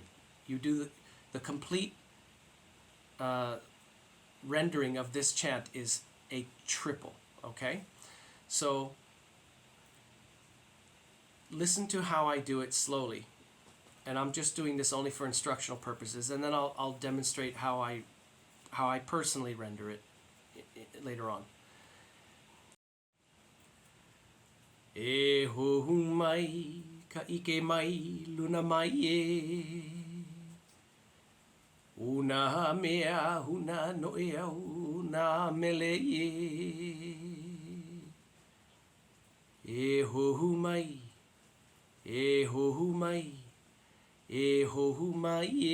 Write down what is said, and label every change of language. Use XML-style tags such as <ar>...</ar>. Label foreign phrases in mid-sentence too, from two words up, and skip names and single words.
<en>You do the complete rendering of this chant is a triple, okay? So listen to how I do it slowly. And I'm just doing this only for instructional purposes, and then I'll demonstrate how I personally render it later on.</en> <haw>E ho mai ka ike mai luna mai e una mea huna no e au na mele e ho mai e ho mai e ho mai</haw>